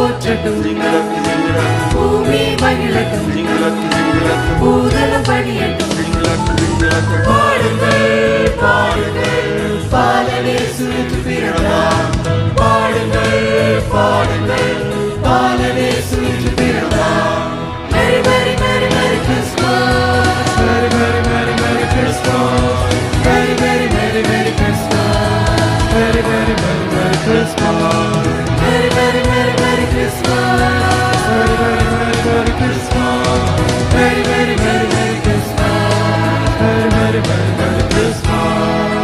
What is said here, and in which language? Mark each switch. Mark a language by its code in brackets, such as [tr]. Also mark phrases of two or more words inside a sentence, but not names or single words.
[ta] போற்றட்டும், பூமி மகிழட்டும், பூதலம் பணியட்டும். பாடுங்கள் பாடுங்கள் பாலனே சுற்று பிறந்தார். பாடுங்கள் பாடுங்கள் பாலனே சுற்று பிறந்தார். [en] Merry Merry Merry Merry Christmas, Merry Merry Merry Merry Christmas, Merry Merry Merry Merry Christmas, Merry Merry Merry Merry Christmas, Merry Merry Merry Merry Christmas, Merry Merry Merry Merry Christmas, Merry Merry Merry Merry Christmas, Merry Merry Merry Merry Christmas.